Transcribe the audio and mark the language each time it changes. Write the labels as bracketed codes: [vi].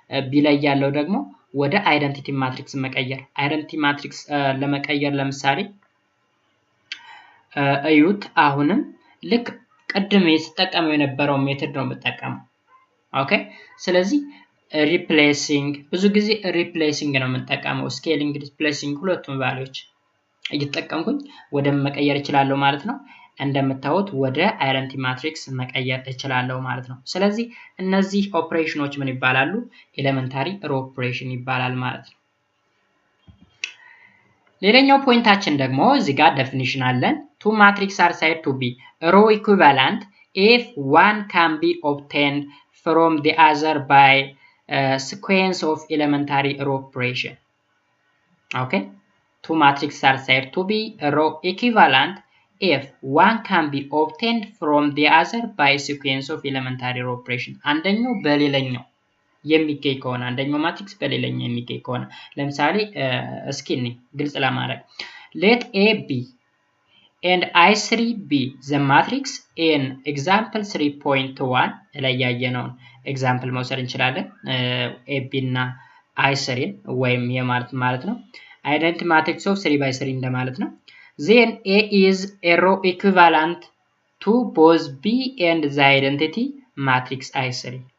[am] ቢ ላይ ያለው ደግሞ ወደ አይደንቲቲ ማትሪክስ መቀየር። አይደንቲቲ ማትሪክስ ለመቀየር ለምሳሌ እዩት። አሁንም ልክ ቅድም የተጠቀመው የነበረው ሜተድ ነው የምጠቀመው። ኦኬ ስለዚህ ሪፕሌሲንግ ብዙ ጊዜ ሪፕሌሲንግ ነው የምጠቀመው። ስኬሊንግ ሪፕሌሲንግ ሁለቱም ቫልዩዎች እየተጠቀምኩኝ ወደ መቀየር እችላለሁ ማለት ነው። እንደምታዩት ወደ አይደንቲቲ ማትሪክስ መቀየር እችላለሁ ማለት ነው። ስለዚህ እነዚህ ኦፕሬሽኖች ምን ይባላሉ? ኤሌመንታሪ ኦፕሬሽን ይባላል ማለት ነው። ሌላኛው ፖይንታችን ደግሞ እዚህ ጋር ዴፊኒሽን አለን። [en] two matrices are said to be row equivalent if one can be obtained from the other by a sequence of elementary row operation. Okay, two matrices are said to be row equivalent if one can be obtained from the other by a sequence of elementary row operation. [am] አንደኛው በሌላኛው የሚገኝ ከሆነ አንደኛው ማትሪክስ በሌላኛው የሚገኝ ከሆነ ለምሳሌ እስኪ እኔ ግልጽ ለማድረግ [en] let A be and I3 be the matrix in example 3.1 [am] ላይ ያየነውን ኤግዛምፕል መውሰድ እንችላለን [en] AB እና I3 [am] ወይም ማለት ነው [en] identity matrix of 3 by 3 [am] እንደማለት ነው [en] then A is a row equivalent to both B and the identity matrix I3